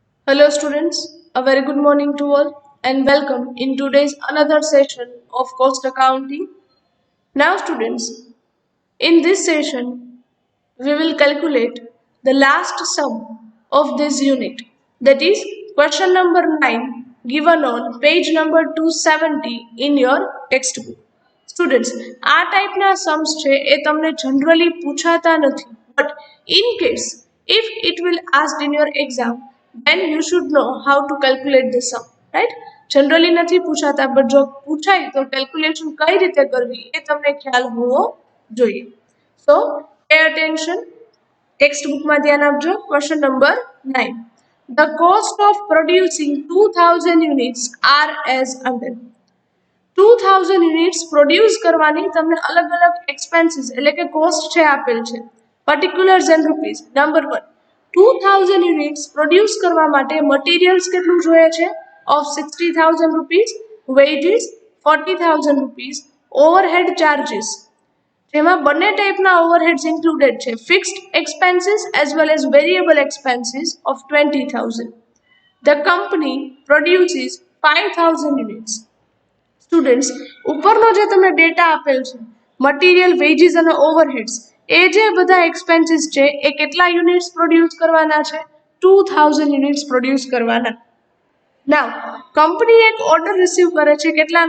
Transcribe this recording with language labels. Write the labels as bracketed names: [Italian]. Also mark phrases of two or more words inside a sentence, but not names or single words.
[English] Hello students, a very good morning to all and welcome in today's another session of cost accounting. Now students, in this session we will calculate the last sum of this unit, that is question number 9 given on page number 270 in your textbook. [Gujarati] સ્ટુડન્ટ્સ આ ટાઈપના સમ્સ છે એ તમને જનરલી પૂછાતા નથી, [English] but in case if it will asked in your exam, then you should know how to calculate the sum, right? [Gujarati] જનરલી નથી પૂછાતા, બટ જો પૂછાય તો કેલ્ક્યુલેશન કઈ રીતે કરવી એ તમને ખ્યાલ હોવો જોઈએ. [English] સો pay attention. [Gujarati] ટેક્સ્ટ બુકમાં ધ્યાન આપજો. ક્વેશ્ચન નંબર 9. [English] The cost of producing 2000 units are as under. [Gujarati] 2000 [English] units produce [Gujarati] કરવાની તમને અલગ અલગ એક્સપેન્સીસ એટલે કે કોસ્ટ છે આપેલ છે. [English] particulars and rupees. [Gujarati] નંબર 1, 2000 [English] units produce [Gujarati] કરવા માટે મટીરિયલ્સ કેટલું જોઈએ છે? [English] of 60,000 rupees, wages 40,000 rupees, overhead charges, [Gujarati] જેમાં બંને ટાઈપના [English] overheads included છે, fixed expenses as well as variable expenses of 20,000. The company produces 5,000 units. [Gujarati] સ્ટુડન્ટ્સ ઉપરનો જે તમને ડેટા આપેલ છે, મટીરિયલ, વેજીસ અને ઓવરહેડ્સ, એ જે બધા એક્સપેન્સીસ છે એ કેટલા [English] units produce [Gujarati] કરવાના છે? 2000 [English] units produce [Gujarati] કરવાના. નાવ કંપની એક [English] order receive [Gujarati] કરે છે કેટલાનો?